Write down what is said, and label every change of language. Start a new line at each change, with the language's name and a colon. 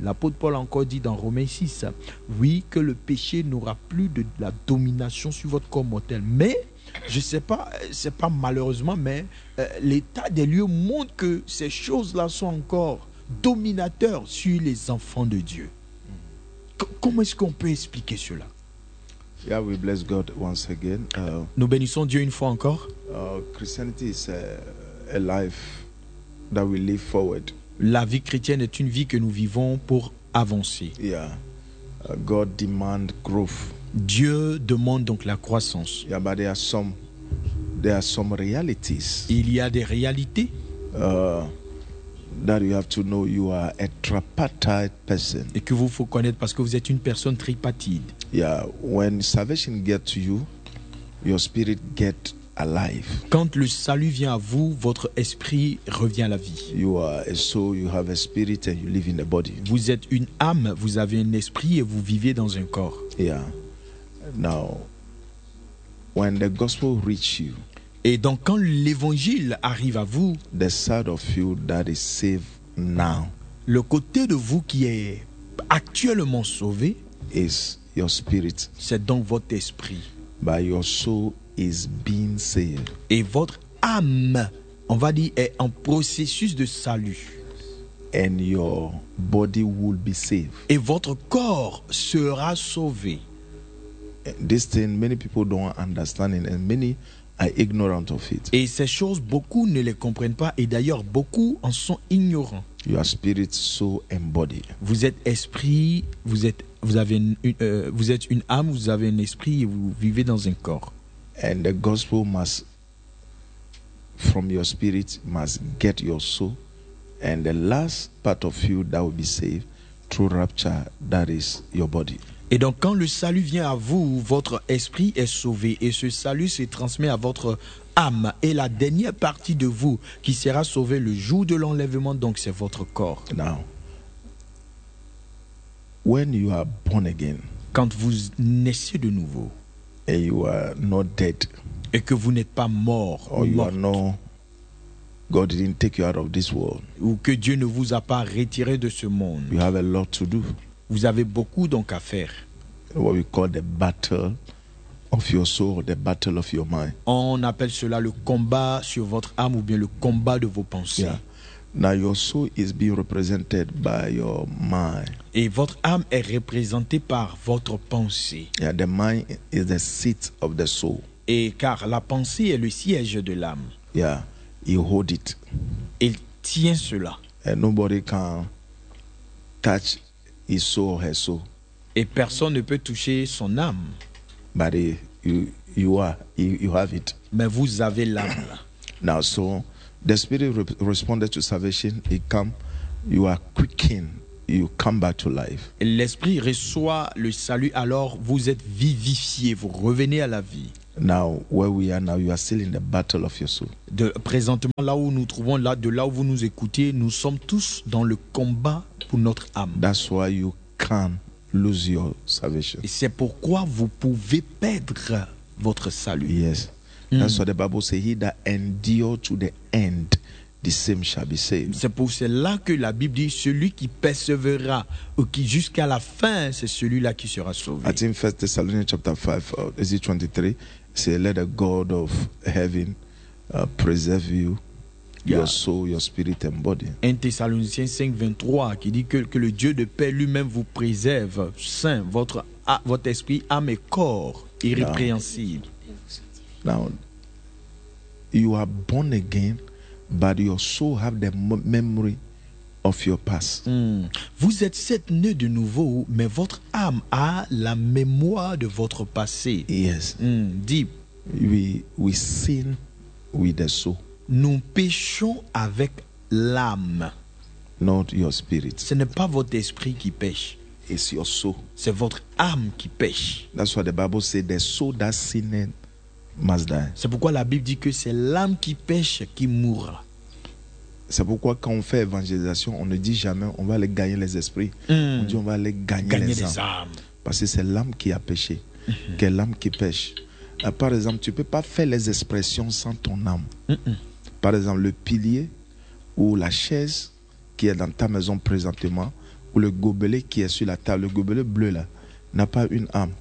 French: L'apôtre Paul a encore dit dans Romains 6, oui, que le péché n'aura plus de la domination sur votre corps mortel. Mais, je ne sais pas, ce n'est pas malheureusement, mais l'état des lieux montre que ces choses-là sont encore dominateurs sur les enfants de Dieu. Comment est-ce qu'on peut expliquer cela?
English: Yeah, we bless God once again.
French: Nous bénissons Dieu une fois encore.
English: Christianity is a life that we live forward.
French: La vie chrétienne est une vie que nous vivons pour avancer.
English: Yeah. God demand growth.
French: Dieu demande donc la croissance.
English: Yeah, but there are some realities.
French: Il y a des réalités.
English: That you have to know you are a tripartite person.
French: Et que vous faut connaître parce que vous êtes une personne tripartite.
English: Yeah, when salvation gets to you, your spirit gets alive.
French: Quand le salut vient à vous, votre esprit revient à la vie.
English: You are a soul, you have a spirit and you live in a body.
French: Vous êtes une âme, vous avez un esprit et vous vivez dans un corps.
English: Yeah. Now, when the gospel reaches you,
French: et donc quand l'évangile arrive à vous,
English: the side of you that is saved now,
French: le côté de vous qui est actuellement sauvé
English: is your spirit.
French: C'est donc votre esprit.
English: But your soul is being saved.
French: Et votre âme, on va dire, est en processus de salut.
English: And your body will be saved.
French: Et votre corps sera sauvé.
English: This thing many people don't understand and many are ignorant of it.
French: Et ces choses, beaucoup ne les comprennent pas, et d'ailleurs beaucoup en sont ignorants.
English: Your spirit, soul, and body.
French: Vous êtes esprit, vous êtes une âme, vous avez un esprit et vous vivez dans un corps.
English: And the gospel must, from your spirit, must get your soul, and the last part of you that will be saved through rapture, that is your body.
French: Et donc, quand le salut vient à vous, votre esprit est sauvé et ce salut se transmet à votre âme. Et la dernière partie de vous qui sera sauvée le jour de l'enlèvement, donc c'est votre corps.
English: Now, when you are born again,
French: quand vous naissez de nouveau
English: and you are not dead,
French: et que vous n'êtes pas mort,
English: God didn't take you out of this world,
French: ou que Dieu ne vous a pas retiré de ce monde,
English: you have a lot to do.
French: Vous avez beaucoup donc à faire.
English: What we call the battle of your soul, the battle of your mind.
French: On appelle cela le combat sur votre âme ou bien le combat de vos pensées.
English: Yeah. Now your soul is being represented by your mind.
French: Et votre âme est représentée par votre pensée.
English: Yeah, the mind is the seat of the soul.
French: Et car la pensée est le siège de l'âme.
English: Yeah, you hold it.
French: Il tient cela.
English: And nobody can touch his soul or her soul.
French: Et personne ne peut toucher son âme.
English: But you have it.
French: Mais vous avez l'âme là.
English: Now, so the spirit responded to salvation. It come, you are quickened, you come back to life.
French: Et l'esprit reçoit le salut, alors vous êtes vivifié, vous revenez à la vie.
English: Now, where we are now, you are still in the battle of your soul.
French: De présentement, là où nous trouvons, là, de là où vous nous écoutez, nous sommes tous dans le combat pour notre âme.
English: That's why you can lose your salvation.
French: Et c'est pourquoi vous pouvez perdre votre salut.
English: Yes. That's why the Bible says, he that endures to the end, the same shall be saved.
French: C'est pour cela que la Bible dit, celui qui persévérera ou qui jusqu'à la fin, c'est celui-là qui sera sauvé.
English: I think 1 Thessalonians chapter 5, verse 23, say, let the God of heaven preserve you, your soul, your spirit and body.
French: 1 Thessaloniciens 5, 23 qui dit que le Dieu de paix lui-même vous préserve, saint, votre esprit, âme et corps, irrépréhensible.
English: Now, you are born again, but your soul have the memory of your past.
French: Vous êtes certes né de nouveau, mais votre âme a la mémoire de votre passé.
English: Yes. Deep. We sin with the soul.
French: Nous péchons avec l'âme.
English: Not your spirit.
French: Ce n'est pas votre esprit qui pêche.
English: It's your soul.
French: C'est votre âme qui pêche.
English: That's why the Bible says the soul that sinned must die.
French: C'est pourquoi la Bible dit que c'est l'âme qui pêche qui mourra. C'est pourquoi quand on fait évangélisation, on ne dit jamais on va aller gagner les esprits. On dit on va aller gagner les âmes. Parce que c'est l'âme qui a péché. Que l'âme qui pêche. Par exemple, tu ne peux pas faire les expressions sans ton âme. Par exemple, le pilier ou la chaise qui est dans ta maison présentement, ou le gobelet qui est sur la table, le gobelet bleu là, n'a pas une âme.